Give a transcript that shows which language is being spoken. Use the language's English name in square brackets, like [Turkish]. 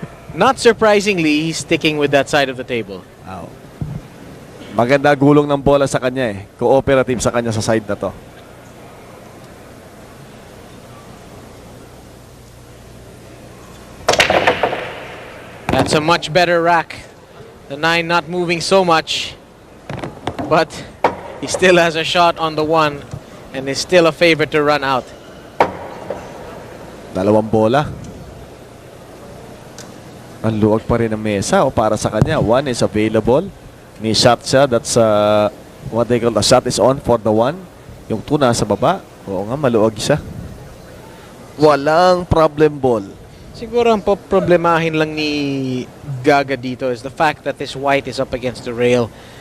[English] Not surprisingly, he's sticking with that side of the table. Wow. [Filipino] Maganda gulong ng bola sa kanya Cooperative sa kanya sa side na to. [English] That's a much better rack. The 9 not moving so much. But he still has a shot on the 1 and is still a favorite to run out. [Filipino] Dalawang bola. Ang luwag pa rin ng mesa para sa kanya. [English] 1 is available. [Filipino] May shot siya. [English] That's what they call the shot is on for the 1. [Filipino] Yung 2 nasa baba. Oo nga, maluwag siya. Walang problem ball. Siguro ang problemahin lang ni Gaga dito [English] is the fact that this white is up against the rail.